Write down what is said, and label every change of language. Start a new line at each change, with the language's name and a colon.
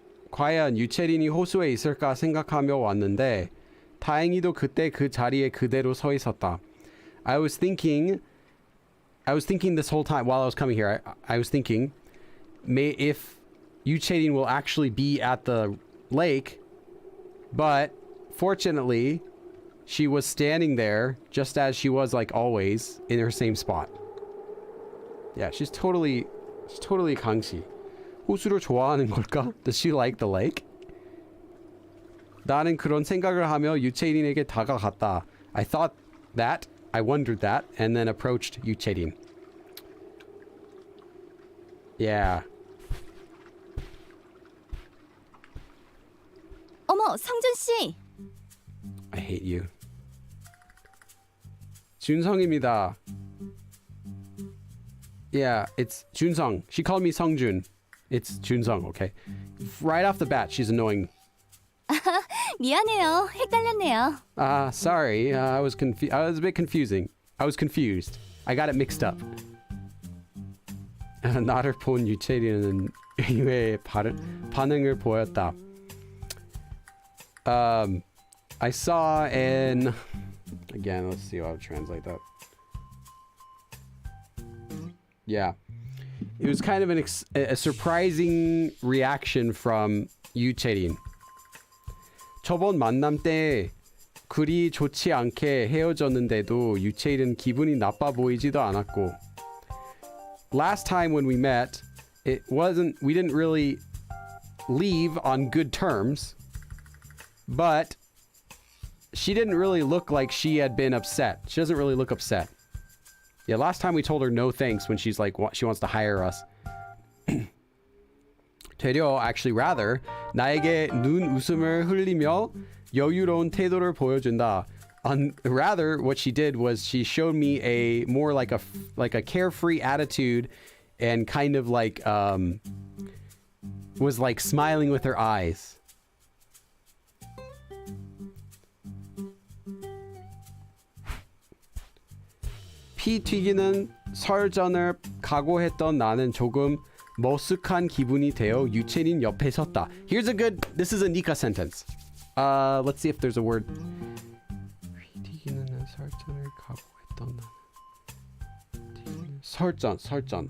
Korean: 과연 유채린이 호수에 있을까 생각하며 왔는데 다행히도 그때 그 자리에 그대로 서 있었다.
English: I was thinking this whole time while I was coming here. I was thinking, if 유채린 will actually be at the lake, but fortunately she was standing there just as she was like always in her same spot. Yeah, she's totally 강시.
Korean: 호수를 좋아하는 걸까?
English: Does she like the lake?
Korean: 나는 그런 생각을 하며 유채린에게 다가갔다.
English: I thought that, I wondered that, and then approached 유채린. Yeah.
Korean: 어머, 성준 씨.
English: I hate you.
Korean: 준성입니다.
English: Yeah, it's 준성. She called me Songjun. It's 준성, okay? Right off the bat, she's annoying.
Korean: 미안해요. 헷갈렸네요.
English: Sorry. I was a bit confusing. I was confused. I got it mixed up.
Korean: 나를 본 유채리는 의외의 반응을 보였다.
English: I saw an... Again, let's see how to translate that. Yeah. It was kind of a surprising reaction from 유채린.
Korean: 저번 만남 때 그리 좋지 않게 헤어졌는데도 유채린 기분이 나빠 보이지도 않았고.
English: Last time when we met, we didn't really leave on good terms, but she didn't really look like she had been upset. She doesn't really look upset. Yeah, last time we told her no thanks when she's like, she wants to hire us.
Korean: 되려,
English: actually rather,
Korean: 나에게 눈 웃음을 흘리며 여유로운 태도를 보여준다.
English: Rather, what she did was she showed me a more like a carefree attitude and kind of like was like smiling with her eyes.
Korean: 피 튀기는 설전을 각오했던 나는 조금 머쓱한 기분이 되어 유채린 옆에 섰다.
English: Here's a good, this is a Nika sentence. Let's see if there's a word.
Korean: 피 튀기는 설전을 각오했던 나는 설전.